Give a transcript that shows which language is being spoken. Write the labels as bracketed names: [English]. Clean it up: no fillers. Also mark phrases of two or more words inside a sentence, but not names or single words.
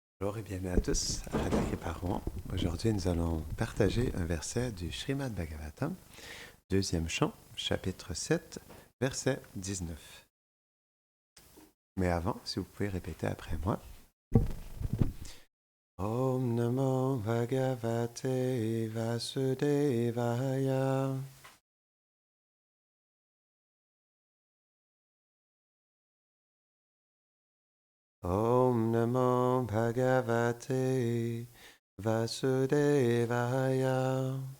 [French] Bonjour et bienvenue à tous à Radha Kriparoon. Aujourd'hui, nous allons partager un verset du Srimad Bhagavatam, deuxième chant, chapitre 7, verset 19. Mais avant, si vous pouvez répéter après moi. [Sanskrit] ॐ नमो भगवते वासुदेवाय. ॐ नमो भगवते वासुदेवाय.